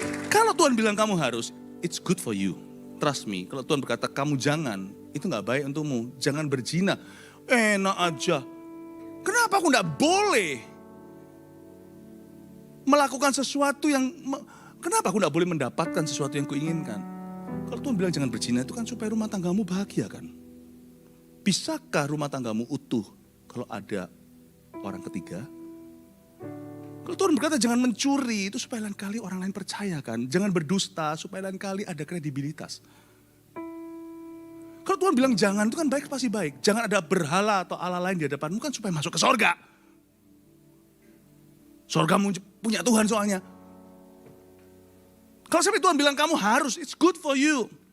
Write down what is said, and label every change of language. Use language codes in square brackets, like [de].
[id] Kalau Tuhan bilang kamu harus, [en] it's good for you. Trust me. [id] Kalau Tuhan berkata kamu jangan, itu gak baik untukmu. Jangan berzina. Enak aja. Kenapa aku gak boleh melakukan sesuatu yang, kenapa aku gak boleh mendapatkan sesuatu yang kuinginkan? Kalau Tuhan bilang jangan berzina itu kan supaya rumah tanggamu bahagia kan? Bisakah rumah tanggamu utuh kalau ada orang ketiga? Kalau Tuhan berkata jangan mencuri, itu supaya lain kali orang lain percaya kan. Jangan berdusta, supaya lain kali ada kredibilitas. Kalau Tuhan bilang jangan, itu kan baik pasti baik. Jangan ada berhala atau Allah lain di hadapanmu kan supaya masuk ke sorga. Sorgamu punya Tuhan soalnya. Kalau sampai Tuhan bilang kamu harus, [en] it's good for you.